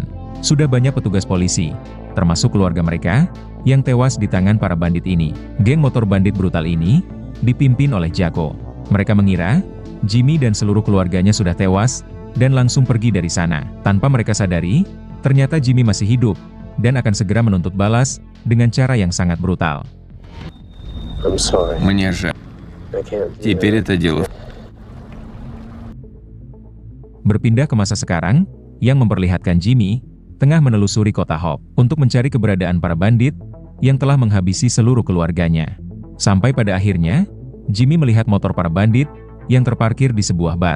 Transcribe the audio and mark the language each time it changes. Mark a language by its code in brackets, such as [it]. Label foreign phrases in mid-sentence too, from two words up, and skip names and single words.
[id] Sudah banyak petugas polisi, termasuk keluarga mereka, yang tewas di tangan para bandit ini. Geng motor bandit brutal ini dipimpin oleh Jaco. Mereka mengira Jimmy dan seluruh keluarganya sudah tewas dan langsung pergi dari sana. Tanpa mereka sadari, ternyata Jimmy masih hidup dan akan segera menuntut balas dengan cara yang sangat brutal. [ru] Мне жаль. Теперь это дело. [id] Berpindah ke masa sekarang, yang memperlihatkan Jimmy tengah menelusuri kota Hope untuk mencari keberadaan para bandit yang telah menghabisi seluruh keluarganya. Sampai pada akhirnya, Jimmy melihat motor para bandit yang terparkir di sebuah bar.